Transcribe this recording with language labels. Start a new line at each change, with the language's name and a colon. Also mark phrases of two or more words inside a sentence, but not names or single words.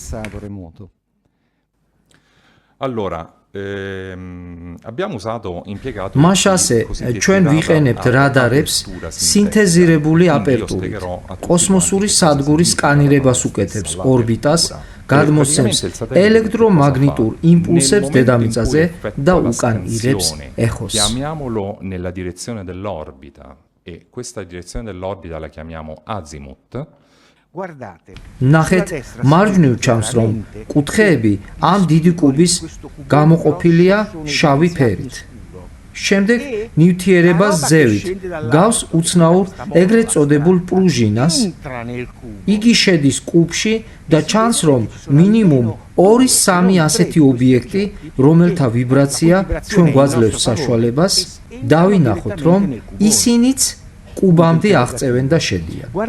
Georgian: მაშ ასე ჩვენ ვიყენებთ რადარებს სინთეზირებული აპერტურით. კოსმოსური სადგურის სკანირებას უკეთებს ორბიტას, გადმოსცემს ელექტრომაგნიტურ იმპულსებს დედამიწაზე და უკან ირებს ეხოს.
Italian: Chiamiamolo nella direzione dell'orbita e questa direzione dell'orbita la chiamiamo azimut.
Georgian: ნახეთ, მარჯვნივ ჩანს, რომ კუთხეები ამ დიდი კუბის გამოყოფილია შავი ფერით. შემდეგ ნივთიერებას ზევით გავს უცნაურ ეგრეთ წოდებულ პრუჟინას. იგი შედის კუბში და ჩანს, რომ მინიმუმ 2-3 ასეთი ობიექტი, რომელთა ვიბრაცია ჩვენ გვაძლევს საშუალებას, დავინახოთ, რომ ისინიც კუბამდე აღწევენ და შედიან.